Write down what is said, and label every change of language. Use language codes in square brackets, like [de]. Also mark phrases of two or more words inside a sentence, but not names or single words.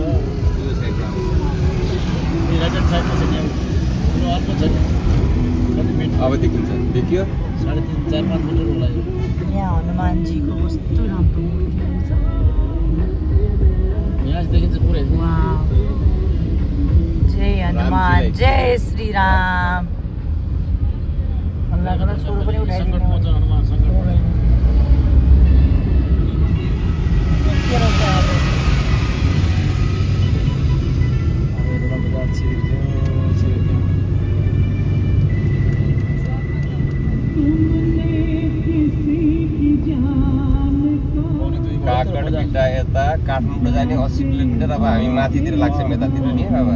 [ne] यो साइडमा राजन साइडमा छ नि अर्को छ कति मिटर अब देखिन्छ देखियो 3.5-4-5 मिटर होला यो यहाँ हनुमानजीको कस्तो राम्रो मूर्ति रहेछ यहाँ देखिन्छ पुरै वाव जय हनुमान जय श्री राम अल्लाह गर्दा छोरो पनि सङ्कट उठाइदिनु मोचन हनुमान सङ्कट के रहेछ अब काकडभिटा यता काठमाडौँ जाने 80 किलोमिटर अब हामी माथितिर लाग्छौँ यतातिर नि अब